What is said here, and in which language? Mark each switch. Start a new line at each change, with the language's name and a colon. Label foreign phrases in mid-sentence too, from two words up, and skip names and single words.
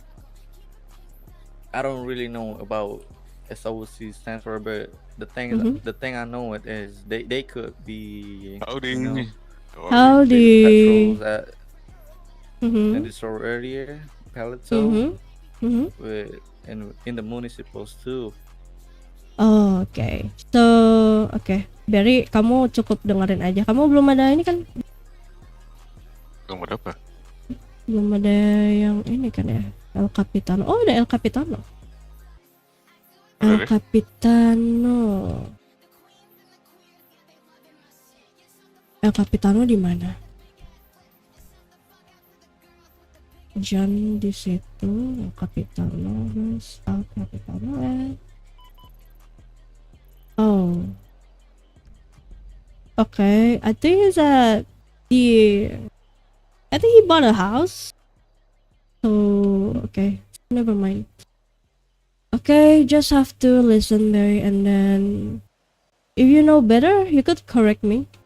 English: I don't really know about SOC stands for, but the thing the thing I know it is they could be Howdy. Howdy. patrols at Mm-hmm. in the store earlier, Paleto, with in the municipals too. Oh, okay. So, okay. Berry,
Indonesian: kamu cukup dengerin aja. Kamu belum ada ini kan? Belum ada apa? Belum ada yang ini kan ya? El Capitano. Oh, ada El Capitano. El Capitano. El Capitano di mana? John di situ. El Capitano. Terus El Capitano. Oh.
English: Okay. I think it's at I think he bought a house. So, okay. Never mind. Okay, just have to listen, Mary, and then if you know better, you could correct me.